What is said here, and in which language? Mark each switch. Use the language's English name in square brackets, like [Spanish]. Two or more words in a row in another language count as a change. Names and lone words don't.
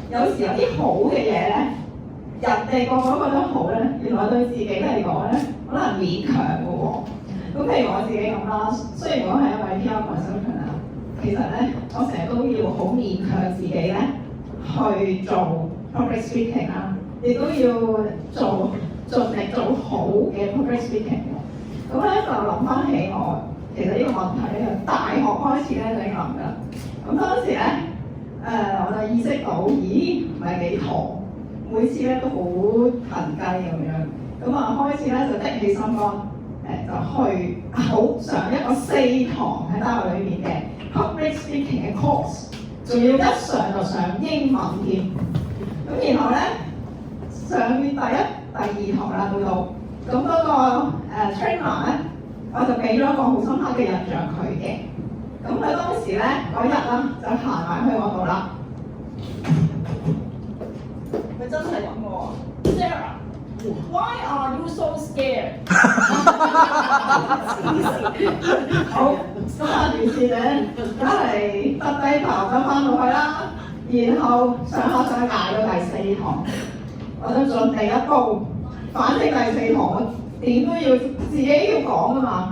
[Cantonese] 有時有啲好嘅嘢咧，人哋個個覺得好咧，原來對自己嚟講咧，可能勉強嘅喎。咁譬如我自己咁啦，雖然我係一位 [English] PR consultant [Cantonese] 啊，其實咧我成日都要好勉強自己咧去做 [English] public speaking [Cantonese] 啦，亦都要盡力做好嘅 [English] public speaking [Cantonese] 喎。咁咧就諗翻起我，其實呢個問題咧，大學開始咧就已經諗㗎啦。咁當時咧我就意識到，咦唔係幾妥，每次咧都好騰雞咁樣。咁啊開始咧就的起心肝，就去上一個4堂喺大學裏面嘅 [English] public speaking [Cantonese] 嘅 course， 仲要一上就上英文添。咁然後咧上第2堂啦，到咁嗰個trainer咧，我就俾咗一個好深刻嘅印象佢嘅。咁佢當時咧嗰日啦，就行埋去我度啦，佢真係咁喎 ，Sarah。 [English] Why are you so scared？ [Cantonese] 好，咁啊，於是咧，梗係耷低頭咁翻到去啦，然後上捱到第4堂，我就盡地一步，反正第4堂我點都要自己要講㗎嘛。